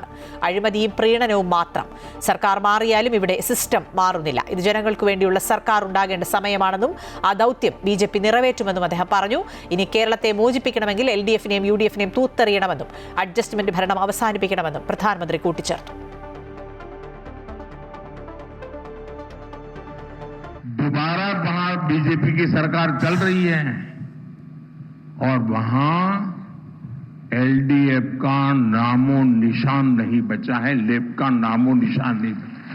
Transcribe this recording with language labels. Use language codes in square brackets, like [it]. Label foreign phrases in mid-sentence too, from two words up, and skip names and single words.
[ml] അഴിമതിയും പ്രീണനവും മാത്രം. സർക്കാർ മാറിയാലും ഇവിടെ സിസ്റ്റം മാറുന്നില്ല. ഇത് ജനങ്ങൾക്ക് വേണ്ടിയുള്ള സർക്കാർ ഉണ്ടാകേണ്ട സമയമാണെന്നും ആ ദൗത്യം BJP നിറവേറ്റുമെന്നും അദ്ദേഹം പറഞ്ഞു. ഇനി കേരളത്തെ മോചിപ്പിക്കണമെങ്കിൽ LDFനെയും UDFനെയും തൂത്തെറിയണമെന്നും അഡ്ജസ്റ്റ്മെന്റ് ഭരണം അവസാനിപ്പിക്കണമെന്നും പ്രധാനമന്ത്രി കൂട്ടിച്ചേർത്തു. [hi] दोबारा वहां बीजेपी की सरकार चल रही है और वहां LDF का नामो निशान नहीं बचा है, लेप का नामो निशान नहीं बचा.